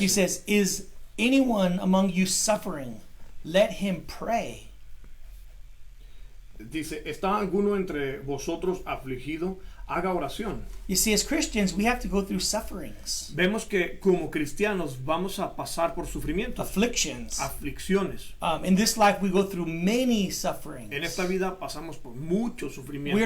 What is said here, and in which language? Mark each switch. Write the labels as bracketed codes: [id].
[en] He says, is anyone among you suffering? Let him pray. [es] Dice, ¿está alguno entre vosotros afligido? Haga oración. [en] You see, as Christians, we have to go through sufferings, [es] Vemos que como cristianos vamos a pasar por sufrimientos, [en] afflictions. [es] aflicciones. [en] In this life, we go through many sufferings. [es] En esta vida pasamos por muchos sufrimientos.